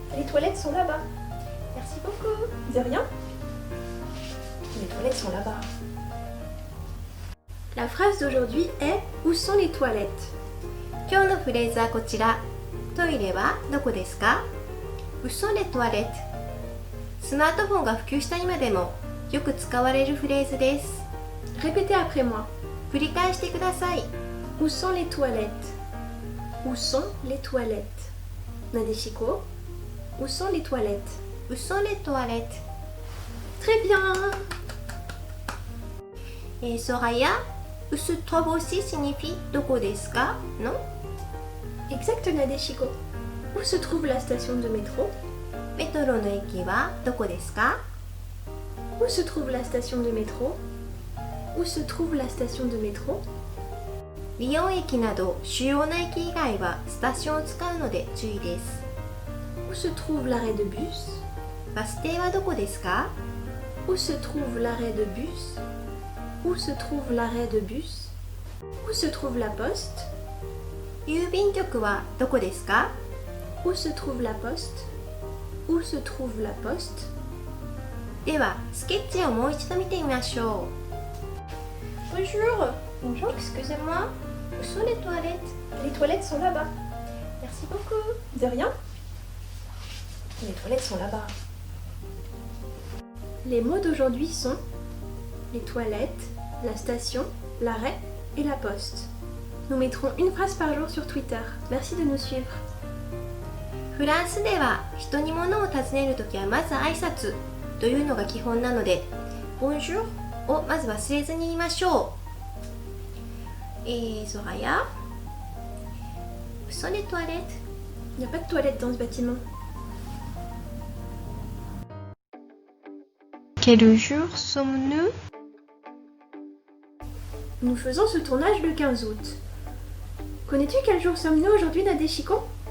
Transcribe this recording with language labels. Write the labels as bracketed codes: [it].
[fr] Les toilettes sont là-bas. Merci beaucoup. De rien. Les toilettes sont là-bas. La phrase d'aujourd'hui est où sont les toilettes? [ja] 今日のフレーズはこちら。トイレはどこですか？ [fr] Où sont les toilettes? [ja] スマートフォンが普及した今でもよく使われるフレーズです。 [fr] Répétez après moi. [ja] 繰り返してください。 [fr] Où sont les toilettes? Où sont les toilettes? Nadeshiko. Où sont les toilettes? Où sont les toilettes? Très bien. Et Soraya, où se trouve aussi signifie [ja] どこですか? [fr] Non? Exact, Nadeshiko. Où se trouve la station de métro? [ja] メトロの駅はどこですか? [fr] Où se trouve la station de métro? Où se trouve la station de métro? [ja] リヨン駅など主要な駅以外はスタションを使うので注意です。 [fr] Où se trouve l'arrêt de bus? [ja] バス停はどこですか? [fr] Où se trouve l'arrêt de bus? Où se trouve l'arrêt de bus? Où se trouve la poste? [ja] 郵便局はどこですか? [fr] Où se trouve la poste? Où se trouve la poste? [ja] ではスケッチをもう一度見てみましょう。 [fr] Bonjour. Bonjour, excusez-moi. Où sont les toilettes? Les toilettes sont là-bas. Merci beaucoup. De rien. Les toilettes sont là-bas. Les mots d'aujourd'hui sont les toilettes, la station, l'arrêt et la poste. Nous mettrons une phrase par jour sur Twitter. Merci de nous suivre. [ja] フランスでは人に物を尋ねるときはまず挨拶というのが基本なので Bonjour をまず忘れずに言いましょう。 [fr] Soraya, où sont les toilettes? Il n'y a pas de toilettes dans ce bâtiment. Quel jour sommes-nous? Nous faisons ce tournage le 15 août. Connais-tu quel jour sommes-nous aujourd'hui, Nadeshiko?